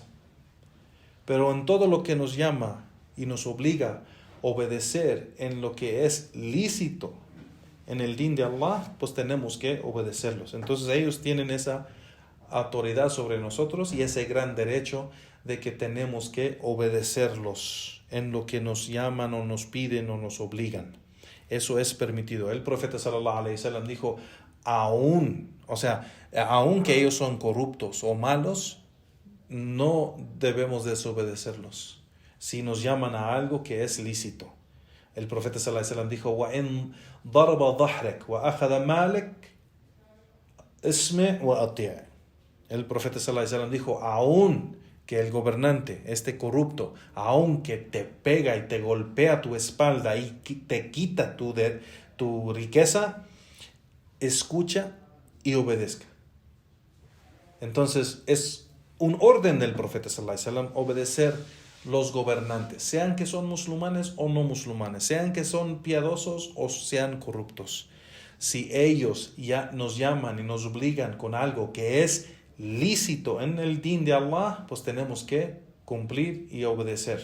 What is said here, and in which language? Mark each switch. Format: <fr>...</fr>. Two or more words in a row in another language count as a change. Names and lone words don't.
<es>Pero en todo lo que nos llama y nos obliga a obedecer en lo que es lícito en el din de Allah, pues tenemos que obedecerlos. Entonces ellos tienen esa autoridad sobre nosotros y ese gran derecho de que tenemos que obedecerlos en lo que nos llaman o nos piden o nos obligan. Eso es permitido. El profeta</es> <ar>صلى الله عليه وسلم</ar> <es>dijo, aún que ellos son corruptos o malos, no debemos desobedecerlos si nos llaman a algo que es lícito. El profeta</es> <ar>صلى الله عليه وسلم</ar> <es>dijo,</es> <ar>وإن ضرب ظهرك وأخذ مالك اسمع وأطع'.</ar> <es>El profeta</es> <ar>صلى الله عليه وسلم</ar> <es>dijo, aún que el gobernante, corrupto, aunque te pega y te golpea tu espalda y te quita tu riqueza, escucha y obedezca. Entonces es un orden del profeta</es> <ar>صلى الله عليه وسلم</ar> <es>obedecer los gobernantes, sean que son musulmanes o no musulmanes, sean que son piadosos o sean corruptos. Si ellos ya nos llaman y nos obligan con algo que es lícito en el din de Allah, pues tenemos que cumplir y obedecer.</es>